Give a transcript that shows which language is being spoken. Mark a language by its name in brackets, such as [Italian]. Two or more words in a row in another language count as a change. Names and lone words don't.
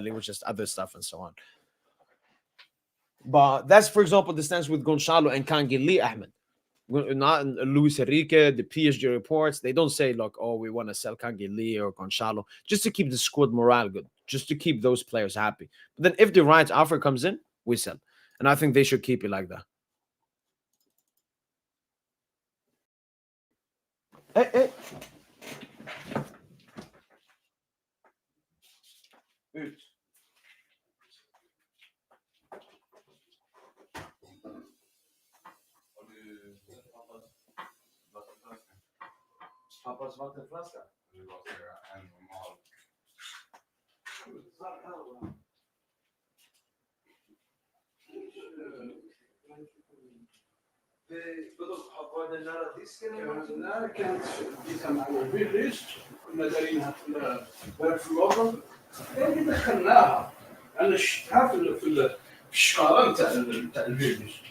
[English] It was just other stuff and so on. But that's, for example, the stance with Gonçalo and Kangeli, Ahmed. Not Luis Enrique, the PSG reports. They don't say, look, oh, we want to sell Kangeli or Gonçalo. Just to keep the squad morale good. Just to keep those players happy. But then if the right offer comes in, we sell. And I think they should keep it like that. Hey. [Swedish] Ut. Pappas vattenflaska. Var det nära disken? [Arabic] لا كانت جيتها مع الفيليج كنا دارينها في الوطن اللي دخلناها انا شفتها في الشقاره نتاع الفيليج